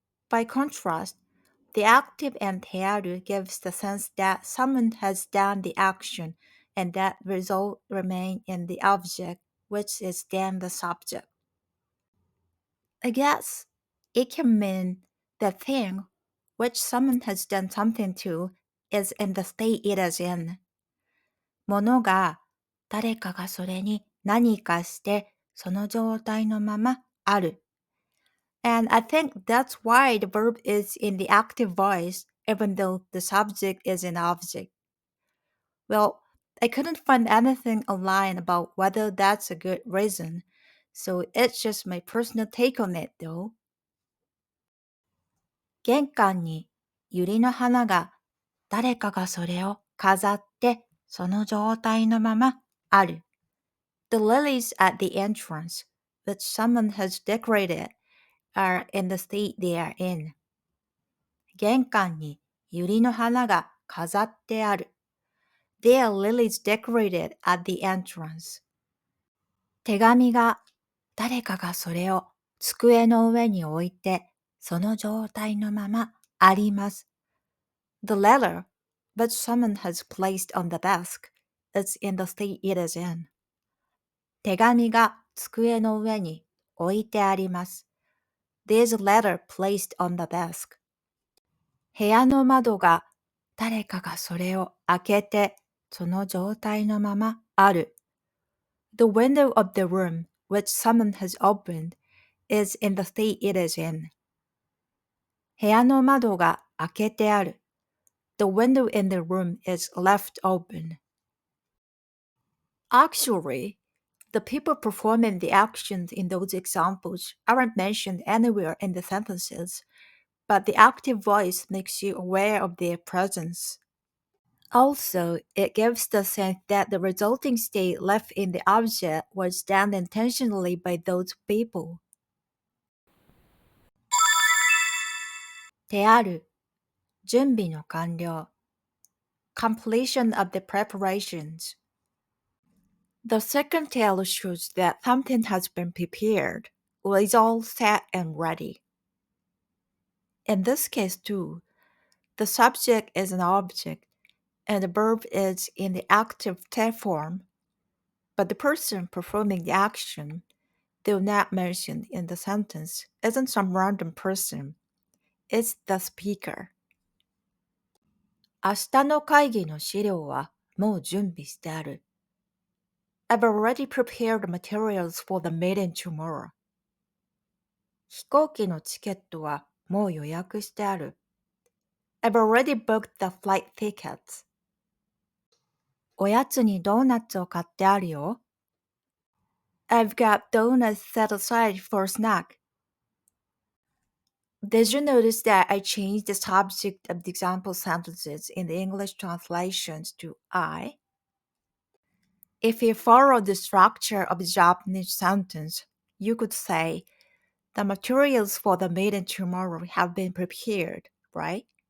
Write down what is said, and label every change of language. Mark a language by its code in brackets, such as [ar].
[en] By contrast, the active and てある gives the sense that someone has done the action and that result remain in the object, which is then the subject. I guess it can mean the thing which someone has done something to is in the state it is in. [ja] ものが誰かがそれに何かしてその状態のままある。 [en] And I think that's why the verb is in the active voice even though the subject is an object. Well, I couldn't find anything online about whether that's a good reason, so it's just my personal take on it though. [ja] 玄関に百合の花が誰かがそれを飾ってその状態のままある。 [en] The lilies at the entrance, which someone has decorated, are in the state they are in. [ja] 玄関に百合の花が飾ってある。 [en] There are lilies decorated at the entrance. [ja] 手紙が誰かがそれを机の上に置いてその状態のままあります。 [en] The letter, which someone has placed on the desk, is in the state it is in. [ja] 手紙が机の上に置いてあります。 [en] There's a letter placed on the desk. [ja] 部屋の窓が誰かがそれを開けてその状態のままある。 [en] The window of the room which someone has opened is in the state it is in. [ja] 部屋の窓が開けてある。 [en] The window in the room is left open. Actually, the people performing the actions in those examples aren't mentioned anywhere in the sentences, but the active voice makes you aware of their presence. Also, it gives the sense that the resulting state left in the object was done intentionally by those people. [ja] 手ある、準備の完了。 [en] Completion of the preparations. The second tale shows that something has been prepared, or is all set and ready. In this case too, the subject is an object, and the verb is in the active tense form, but the person performing the action, though not mentioned in the sentence, isn't some random person. It's the speaker. [ja] 明日の会議の資料はもう準備してある。 [en] I've already prepared the materials for the meeting tomorrow. [ja] 飛行機のチケットはもう予約してある。 [en] I've already booked the flight tickets. [ja] おやつにドーナツを買ってあるよ。 [en] I've got donuts set aside for a snack. Did you notice that I changed the subject of the example sentences in the English translations to I? If you follow the structure of the Japanese sentence, you could say, the materials for the meeting tomorrow have been prepared, right?